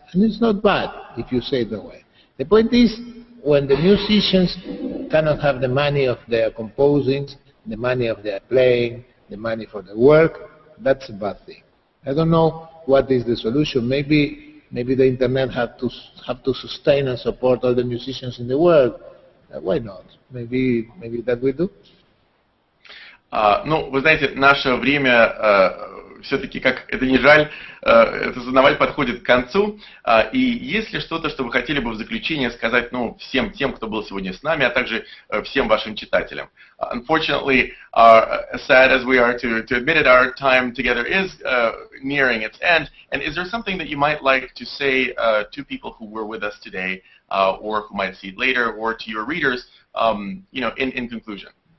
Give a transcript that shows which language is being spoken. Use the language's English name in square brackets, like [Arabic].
[English] And it's not bad if you say it that way. The point is, when the musicians cannot have the money of their composing, the money of their playing, the money for the work, that's a bad thing. I don't know what is the solution. Maybe the internet have to sustain and support all the musicians in the world. Why not? Maybe that will do. [Russian] Ну, вы знаете, наше время все-таки, как это не жаль, осознавать, подходит к концу. И есть ли что-то, что вы хотели бы в заключение сказать, всем тем, кто был сегодня с нами, а также всем вашим читателям? [English] Unfortunately, as sad as we are to admit it, our time together is nearing its end. And is there something that you might like to say to people who were with us today, or who might see it later, or to your readers, in conclusion?